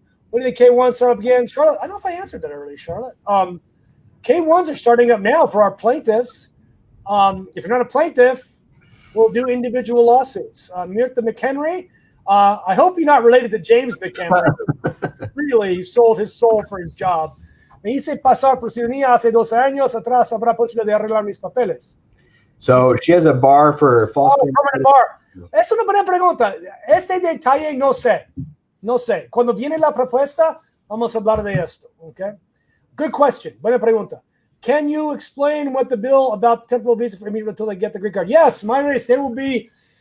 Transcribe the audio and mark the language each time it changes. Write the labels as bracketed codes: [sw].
[en] When did the K1 start up again? Charlotte, I don't know if I answered that already, Charlotte. K1s are starting up now for our plaintiffs. If you're not a plaintiff, we'll do individual lawsuits. Mirta McHenry, I hope you're not related to James McHenry. Really, he sold his soul for his job. [es] Me hice pasar por ciudadanía hace 2 años atrás. Habrá posibilidad de arreglar mis papeles. [en] So she has a bar for false. Permanent bar. [es] Es una buena pregunta. Este detalle no sé. No sé. Cuando viene la propuesta, vamos a hablar de esto. [en] Okay. Good question. [es] Buena pregunta. [en] Can you explain what the bill about temporal visa for immediately until they get the green card? Yes, my race. There will be.